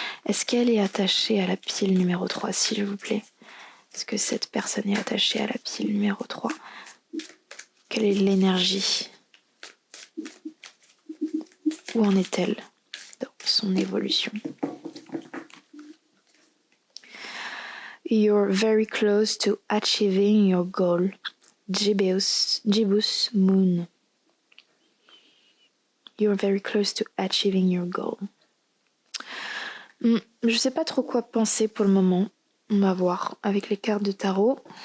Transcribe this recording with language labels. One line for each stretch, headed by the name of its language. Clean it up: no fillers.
French: Est-ce qu'elle est attachée à la pile numéro 3, s'il vous plaît? Est-ce que cette personne est attachée à la pile numéro 3? Quelle est l'énergie? Où en est-elle dans son évolution?
English: You're very close to achieving your goal. Gibbous Moon. You're very close to achieving your goal.
French: Je sais pas trop quoi penser pour le moment. On va voir avec les cartes de tarot.